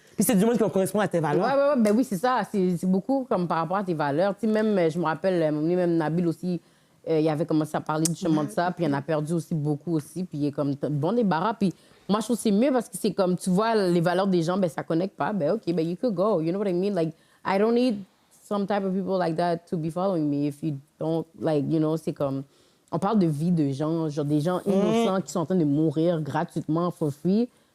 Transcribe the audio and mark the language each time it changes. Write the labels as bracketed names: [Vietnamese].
[French] Puis c'est du monde qui correspond à tes valeurs. Ouais, ben oui, c'est ça. C'est beaucoup comme par rapport à tes valeurs. Tu sais, même, je me rappelle, même Nabil aussi, il avait commencé à parler justement de ça, puis il en a perdu aussi beaucoup aussi, puis il est comme bon débarras. Puis moi, je trouve que c'est mieux parce que c'est comme, tu vois, les valeurs des gens, ben ça connecte pas. [English] Ben OK, ben you could go. You know what I mean? Like, I don't need some type of people like that to be following me if you don't, like, you know, [French] c'est comme... On parle de vie de gens, genre des gens innocents qui sont en train de mourir gratuitement, [English] for free.